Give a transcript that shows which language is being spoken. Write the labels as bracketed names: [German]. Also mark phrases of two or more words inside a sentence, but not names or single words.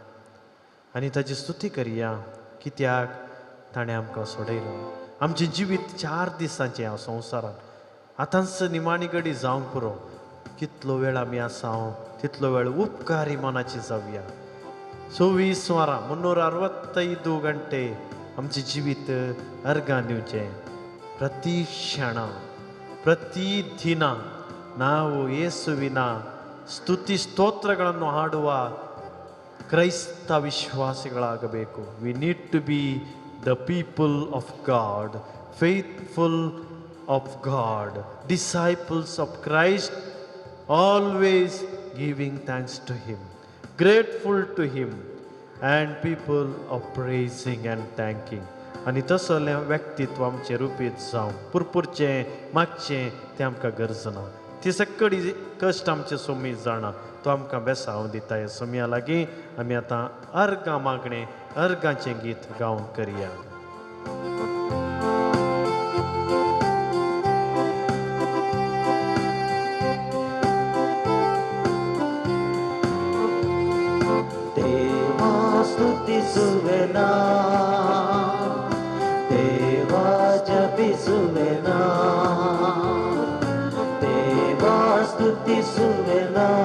[Konkani] आनी ताची स्तुती करया कित्याक ताणें आमकां सोडयलो आमचें जिवीत 4 दिसांचें ह्या संवसारांत आतांच निमाणी घडी जावंक पुरो कितलो वेळ आमी आसा तितलो वेळ उपकारी मनाची जावया 24 वरां [Kannada] 365 [Konkani] गंटे आमचें जिवीत अर्गां दिवचें [Kannada] ಪ್ರತಿ ಕ್ಷಣ ಪ್ರತಿ ದಿನ ನಾವು ಯೇಸುವಿನ ಸ್ತುತಿ ಸ್ತೋತ್ರಗಳನ್ನು ಹಾಡುವ ಕ್ರೈಸ್ತ ವಿಶ್ವಾಸಿಗಳಾಗಬೇಕು. [English] we need to be the people of God, faithful of God, disciples of Christ, always giving thanks to him, grateful to him and people of praising and thanking. [Konkani] आनी तसलें व्यक्तित्व आमचें रुपीत जावं पुरपुरचें मागचें तें आमकां गरज ना. ती सगळी कश्ट आमचे सोमी जाणा तो आमकां बेसांव दिता. हे सोमया लागीं आमी आतां अर्गां मागणें अर्गांचें गीत गावन करया. [Kannada] ಸ್ತುತಿಸುವೆನಾ ದೇವಾ, ಜಪಿಸುವೆನಾ ದೇವಾ, ಸ್ತುತಿಸುವೆನಾ